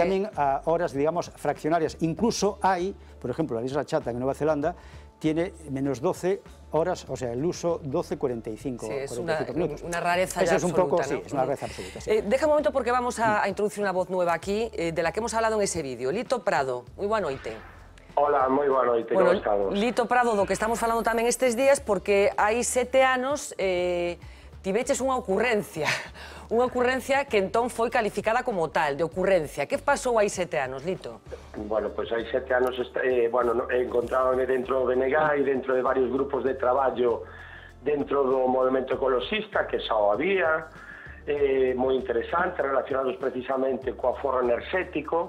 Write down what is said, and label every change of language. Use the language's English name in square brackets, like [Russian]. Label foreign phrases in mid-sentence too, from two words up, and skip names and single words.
[Spanish] Hay también horas, digamos, fraccionarias. Incluso hay, por ejemplo, la isla Chatham en Nueva Zelanda, tiene menos 12 horas, o sea, el uso 12:45 minutos. Una rareza ya absoluta. Eso es un poco, ¿no? sí, es una rareza absoluta. Sí. Deja un momento porque vamos a introducir una voz nueva aquí, de la que hemos hablado en ese vídeo. [Galician] Lito Prado, moi boa noite. Hola, moi boa noite, como estamos? Lito Prado, do que estamos falando tamén estes días, porque hai 7 anos tiveches unha ocurrencia que entón foi calificada como tal, de ocurrencia. Que pasou hai 7 anos, Lito? Bueno, pois hai 7 anos, encontrábame dentro do BNG e dentro de varios grupos de traballo dentro do movimento ecologista, que xa o había, moi interesante, relacionados precisamente co aforro enerxético.